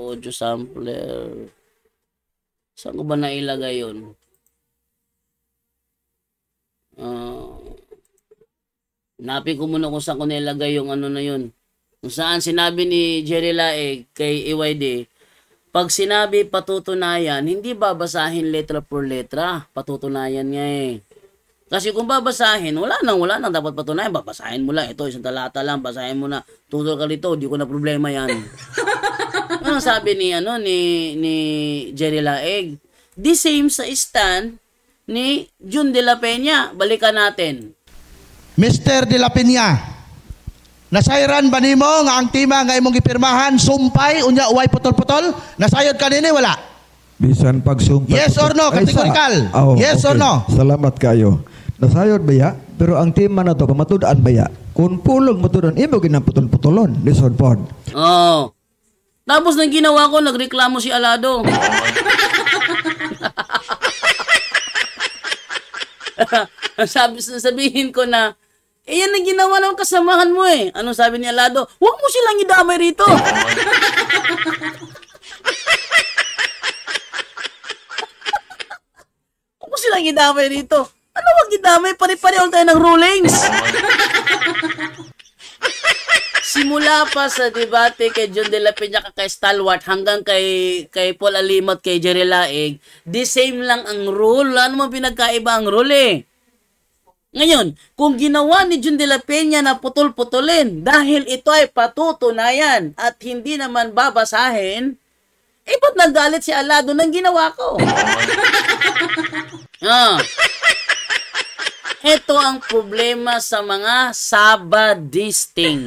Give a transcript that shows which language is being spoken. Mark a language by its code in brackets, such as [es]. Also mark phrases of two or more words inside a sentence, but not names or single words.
[tl] Audio sampler. Saan ko ba nailagay yun? Napin ko muna kung saan ko nilagay yung ano na yun. Kung saan sinabi ni Jerry Laig kay EYD, pag sinabi patutunayan, hindi babasahin [es] letra por letra. [tl] Patutunayan nga eh. Kasi kung babasahin, wala nang dapat patunayan. Babasahin mo lang. Ito, isang talata lang. Basahin mo na. Tutol ka dito. Di ko na problema yan. Ano sabi ni Jerry Laig? [en] The same [tl] sa stand ni Jun de la Peña. Balikan natin. [ceb] Mr. de la Peña, nasayran ba nimo nga ang tema nga imong gipirmahan sumpay unya uway putol-putol? Nasayod ka nini wala? Bisan pagsumpay. [en] Yes or no? Categorical. Yes or no? [ceb] Salamat kayo. Nasayod baya, pero ang tema na to pamatud-an baya. Kung pulong matudan imo ginaputol-putolon, lisod pod. Oh. [tl] Tapos nang ginawa ko, nagreklamo si Alado. Sabihin ko na, yan ang ginawa ng kasamahan mo eh. Anong sabi ni Alado? Huwag mo silang idamay rito. Huwag mo silang idamay rito. Ano wag idamay? Pare-pareho tayo ng rulings. Simula pa sa debate kay John de la Peña kay Stalwart hanggang kay Paul Alimot, kay Jerry Laig, [en] the same [tl] lang ang rule. Ano man pinagkaiba ang rule eh. Ngayon, kung ginawa ni John de la Peña na putol-putulin dahil ito ay patutunayan at hindi naman babasahin, ba't nagalit si Alado ng ginawa ko? Ito ang problema sa mga sabadisting.